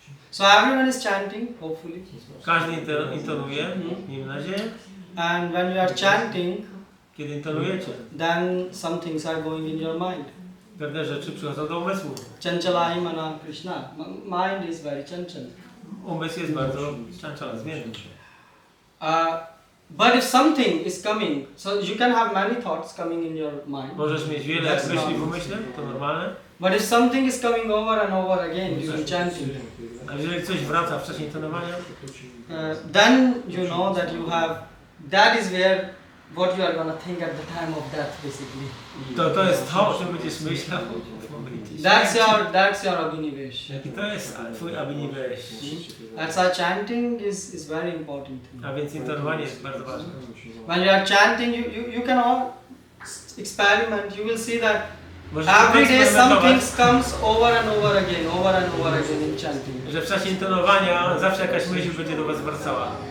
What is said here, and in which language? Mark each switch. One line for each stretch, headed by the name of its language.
English: So everyone is chanting, hopefully.
Polish: Każdy intonuje, miejmy nadzieję.
English: And when you are chanting,
Polish: Kiedy intonujecie,
English: then some things are going in your mind.
Polish: pewne rzeczy przychodzą do umysłu.
Sanskrit: Chanchalai manam Krishna.
English: Mind is very chanchal.
Polish: Umysł jest bardzo chanchala, zmienny.
English: But if something is coming, so you can have many thoughts coming in your mind.
Polish: Możesz mieć wiele
English: That's
Polish: myśli w
English: normal.
Polish: umyśle, to normalne.
English: But if something is coming over and over again during chanting,
Polish: A jeżeli coś wraca w czasie intonowania,
English: then you know that you have, that is where what you are going to think at the time of death, basically.
Polish: to jest to, o czym będziesz myślał w momencie
English: That's your abhinivesh.
Polish: I to jest twój abhinivesh.
English: That's why chanting is very important thing.
Polish: A więc intonowanie jest bardzo ważne.
English: When you are chanting, you can all experiment. You will see that
Polish: Możecie
English: every day some
Polish: eksperymentować,
English: things comes over and over again in chanting.
Polish: że w czasie intonowania zawsze jakaś myśl będzie do was wracała.